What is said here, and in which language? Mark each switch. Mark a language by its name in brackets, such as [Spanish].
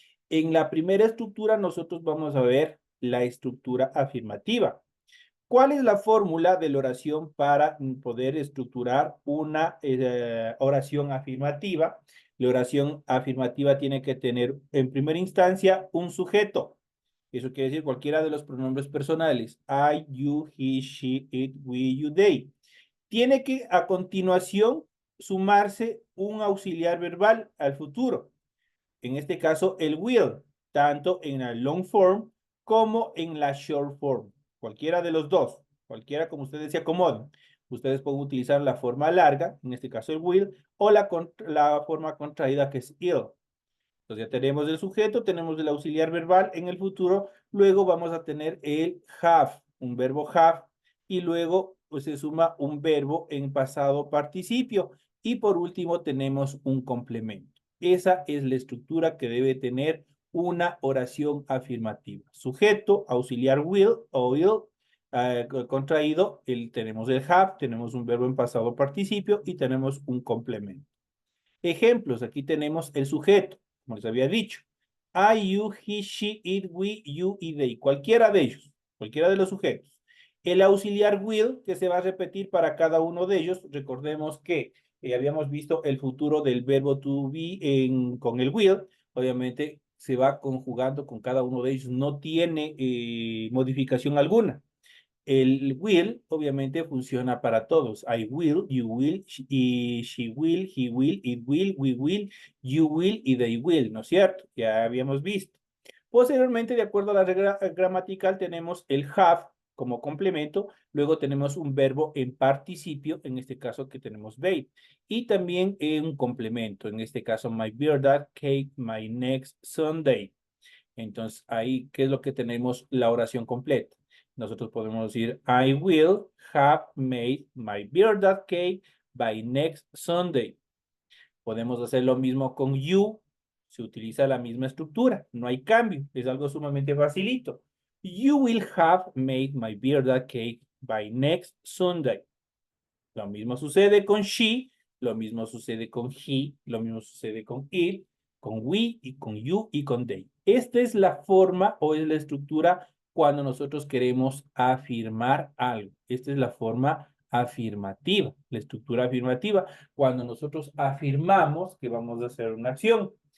[Spanish] En la primera estructura, nosotros vamos a ver la estructura afirmativa. ¿Cuál es la fórmula de la oración para poder estructurar una oración afirmativa? La oración afirmativa tiene que tener en primera instancia un sujeto. Eso quiere decir cualquiera de los pronombres personales. [English] I, you, he, she, it, we, you, they. [Spanish] Tiene que a continuación sumarse un auxiliar verbal al futuro. En este caso, el will, tanto en la long form como en la short form. Cualquiera de los dos, cualquiera como ustedes se acomoden. Ustedes pueden utilizar la forma larga, en este caso el will, o la forma contraída que es ill. Entonces ya tenemos el sujeto, tenemos el auxiliar verbal en el futuro, luego vamos a tener el have, un verbo have, y luego pues, se suma un verbo en pasado participio, y por último tenemos un complemento. Esa es la estructura que debe tener una oración afirmativa. Sujeto, auxiliar will o will, contraído, tenemos el have, tenemos un verbo en pasado participio y tenemos un complemento. Ejemplos, aquí tenemos el sujeto, como les había dicho. I, you, he, she, it, we, you y they. Cualquiera de ellos, cualquiera de los sujetos. El auxiliar will, que se va a repetir para cada uno de ellos. Recordemos que habíamos visto el futuro del verbo to be con el will. Obviamente, se va conjugando con cada uno de ellos, no tiene modificación alguna. El will obviamente funciona para todos. [English] I will, you will, y she will, he will, it will, we will, you will y they will, [Spanish] ¿no es cierto? Ya habíamos visto. Posteriormente, de acuerdo a la regla gramatical, tenemos el have como complemento, luego tenemos un verbo en participio, en este caso que tenemos bathe, y también un complemento, en este caso [English] my birthday cake, my next Sunday. [Spanish] Entonces, ahí, ¿qué es lo que tenemos? La oración completa. Nosotros podemos decir, [English] I will have made my birthday cake by next Sunday. [Spanish] Podemos hacer lo mismo con you. Se utiliza la misma estructura. No hay cambio. Es algo sumamente facilito. [English] You will have made my birthday cake by next Sunday. [Spanish] Lo mismo sucede con she, lo mismo sucede con he, lo mismo sucede con it, con we y con you y con they. Esta es la forma o es la estructura cuando nosotros queremos afirmar algo. Esta es la forma afirmativa, la estructura afirmativa, cuando nosotros afirmamos que vamos a hacer una acción.